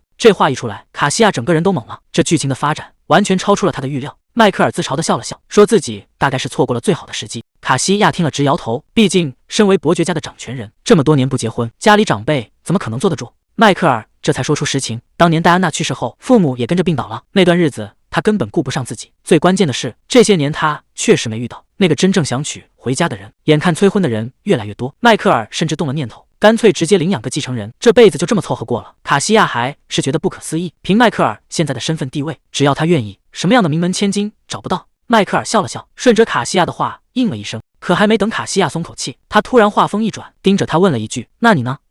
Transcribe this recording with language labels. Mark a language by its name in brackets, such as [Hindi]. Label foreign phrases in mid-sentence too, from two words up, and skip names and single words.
[Chinese] 這話一出來，卡西亞整個人都懵了。這劇情的發展完全超出了他的預料。邁克爾自嘲地笑了笑，說自己大概是錯過了最好的時機。卡西亞聽了直搖頭，畢竟身為伯爵家的掌權人，這麼多年不結婚，家裡長輩怎麼可能坐得住？邁克爾這才說出實情，當年戴安娜去世後，父母也跟着病倒了。那段日子他根本顧不上自己，最關鍵的是，這些年他確實沒遇到那個真正想娶回家的人。眼看催婚的人越來越多，邁克爾甚至動了念頭，乾脆直接領養個繼承人，這輩子就這麼湊合過了。卡西亞還是覺得不可思議，憑邁克爾現在的身份地位，只要他願意，什麼樣的名門千金找不到？邁克爾笑了笑，順着卡西亞的話應了一聲。可還沒等卡西亞鬆口氣，他突然話鋒一轉，盯着他問了一句：“那你呢？”